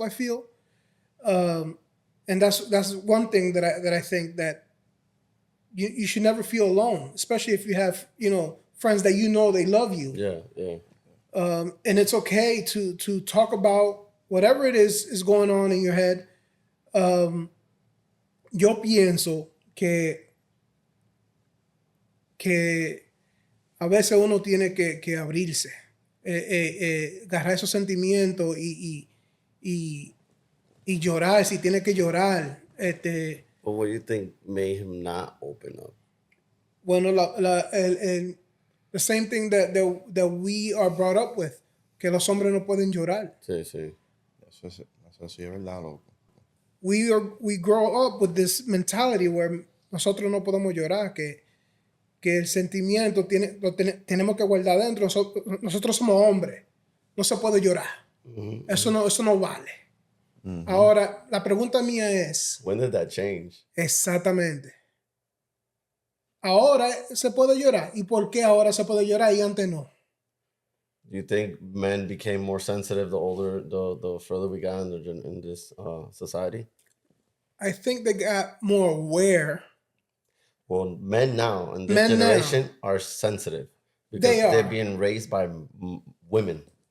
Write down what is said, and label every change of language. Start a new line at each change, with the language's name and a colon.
English: I feel, and that's one thing that I think that you should never feel alone, especially if you have friends that they love you. Yeah. And it's okay to talk about whatever it is going on in your head.
Spanish: Yo pienso que a veces uno tiene que abrirse, agarrar esos sentimientos y llorar si tiene que llorar.
English: But what do you think made him not open up? Bueno, the same thing that we are brought up with,
Spanish: que los hombres no pueden llorar. Sí. Eso sí es verdad, loco.
English: We grow up with this mentality where
Spanish: nosotros no podemos llorar, que el sentimiento tenemos que guardar dentro. Nosotros somos hombres, no se puede llorar. Mm-hmm. Eso no vale. Mm-hmm. Ahora, la pregunta mía es...
English: When did that change?
Spanish: Exactamente. Ahora se puede llorar. ¿Y por qué ahora se puede llorar y antes no?
English: Do you think men became more sensitive the further we got in this society? I think they got more aware. Well, men now in this generation are sensitive because they're being raised by women.